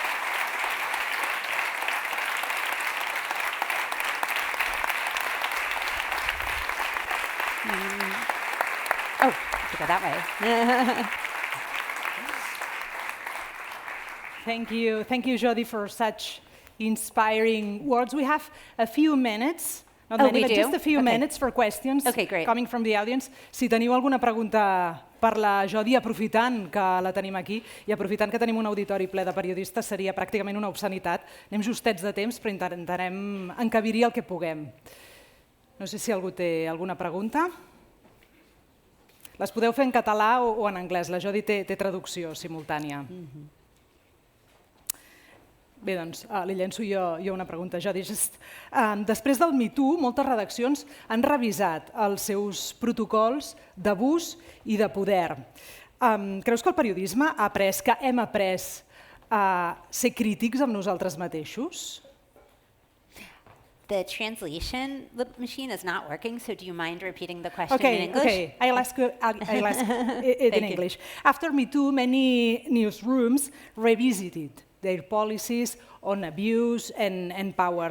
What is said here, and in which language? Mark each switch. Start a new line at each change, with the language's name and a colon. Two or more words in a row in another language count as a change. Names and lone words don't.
English: Oh, I have to go that way. Thank you, Jodi, for such inspiring words. We have a few minutes, not many, but just a few minutes for questions coming from the audience.
Catalan: Si teniu alguna pregunta per la Jodi, aprofitant que la tenim aquí i aprofitant que tenim un auditori ple de periodistes, seria pràcticament una obscenitat. Anem justets de temps, però intentarem encabir-hi el que puguem. No sé si algú té alguna pregunta. Les podeu fer en català o en anglès. La Jodi té traducció simultània. Bé, doncs, li llenço jo una pregunta. Jodi, després del Me Too, moltes redaccions han revisat els seus protocols d'abús i de poder. Creus que el periodisme ha après, que hem après a ser crítics amb nosaltres mateixos?
English: The translation machine is not working, so do you mind repeating the question in English? Okay. I'll ask it in English. After Me Too, many newsrooms revisited their policies on abuse and power.